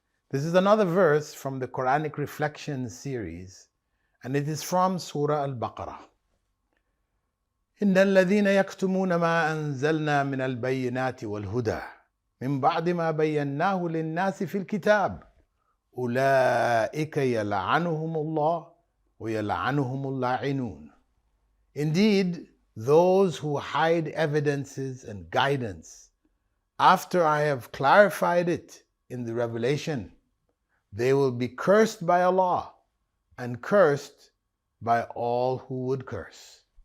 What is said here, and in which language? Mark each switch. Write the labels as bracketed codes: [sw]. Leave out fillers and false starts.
[en] This is another verse from the Quranic Reflections series, and it is from Surah Al-Baqara. [ar] إن الذين يكتمون ما أنزلنا من البينات والهدى من بعد ما بيناه للناس في الكتاب أولئك يلعنهم الله ويلعنهم اللاعنون. [en] Indeed, those who hide evidences and guidance after I have clarified it in the revelation, they will be cursed by Allah and cursed by all who would curse.